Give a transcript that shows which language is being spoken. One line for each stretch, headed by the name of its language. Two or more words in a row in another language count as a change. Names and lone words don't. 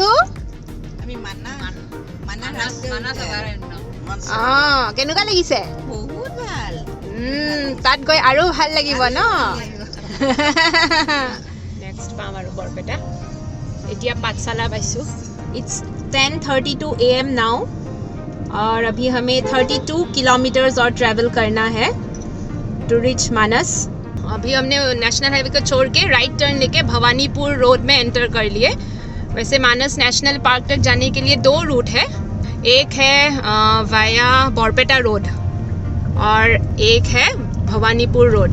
Assamese: আমি কেনেকুৱা লাগিছে? বহুত ভাল. তাত গৈ আৰু ভাল লাগিব ন? নেক্সট পাম আৰু বৰপেটা. এতিয়া पाठशाला পাইছোঁ.
English: It's 10:32 AM now
Hindi: और अभी हमें 32 किलोमीटर्स और ट्रैवल करना है
English: to reach
Hindi: मानस. अभी हमने
English: national highway
Hindi: को छोड़ के
English: right turn
Hindi: लेके भवानीपुर रोड में एंटर कर लिए. वैसे मानस नेशनल पार्क तक जाने के लिए 2 रूट है. एक है वाया बरपेटा रोड और एक है भवानीपुर रोड.